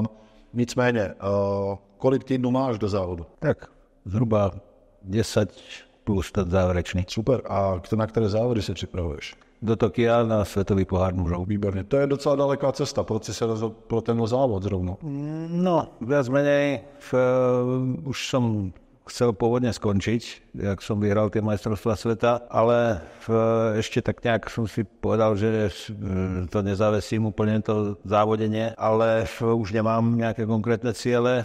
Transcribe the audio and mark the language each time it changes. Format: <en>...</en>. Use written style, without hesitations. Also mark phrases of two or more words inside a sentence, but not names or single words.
<cs>Nicméně, kolik týdnů máš do závodu? Tak zhruba 10 plus ten závěrečný. Super. A na které závody se připravuješ? Do Tokia na světový pohár mužov. Výborně. To je docela daleká cesta. Proč jsi se rozhodl pro ten závod zrovna? No,</cs> <sk>viac menej už som chcel pôvodne skončiť, jak som vyhral tie majstrovstvá sveta, ale ešte tak nejak som si povedal, že to nezavesím úplne to závodenie, ale už nemám nejaké konkrétne ciele.</sk>